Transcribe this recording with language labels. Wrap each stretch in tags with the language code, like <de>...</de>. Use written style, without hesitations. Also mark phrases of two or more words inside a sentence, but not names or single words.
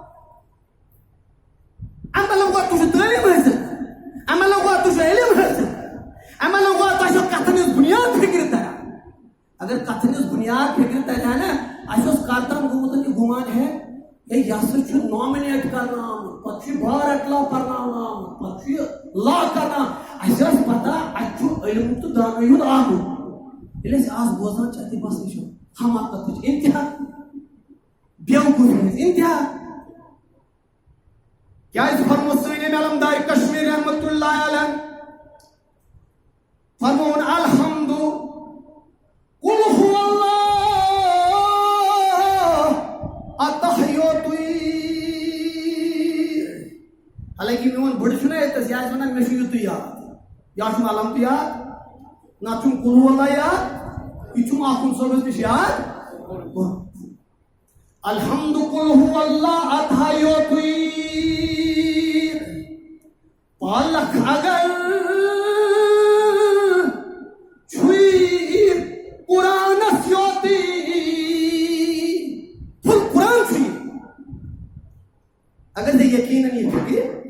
<ks>اَمہِ مطلب گوٚو تُہۍ چھِو تعلیٖم حٲصِل اَمہِ مطلب گوٚو تُہۍ چھِو علم حٲصِل اَمہِ مطلب گوٚو تۄہہِ چھو کتھن ہٕنٛز بُنیاد فکرِ تران اگر کتھن ہٕنٛز بُنیاد فکرِ ترِ ہا نا اَسہِ اوس کر تام گوٚمُت یہِ گُمان ہے یہِ ہسا چھُ نامنیٹ کرنہٕ آمُت پتہٕ چھُ یہِ بار اٹلا پرناونہٕ آمُت پتہٕ چھُ یہِ لا کرنہٕ اَسہِ ٲس پتہ اَتہِ چھُ علم تہٕ دانٲیی ہُنٛد آمُت ییٚلہِ أسۍ آز بوزان چھِ اَتہِ باسان چھُ حماقتٕچ انتہا بیوقوٗفی ہٕنٛز انتہا کیازِ فرمو سٲنۍ علمدار کشمیٖر</ks> <ar>رحمتہ اللہ علیہ</ar> <ks>فرمون</ks> <ar>الحمد قل هو اللہ</ar> <ks>اتحیوتُے حالانکہ میون بٔڑ چھُنہ ییٚتس یہِ آسہِ ونان مےٚ چھُ یُتُے یاد یا چھُم علم تہِ یاد نہ چھُم</ks> <ar>قل هو اللہ</ar> <ks>یاد یہِ چھُم آخُن صٲبس نِش یاد</ks> <ar>الحمد قل هو اللہ</ar> <ks>اتحیوتُے پالکھ اگر چھُے قرآنس یوتٕے فُل قرآن چھُ یہِ اگر ژےٚ یقیٖنن یہِ فکرِ</ks>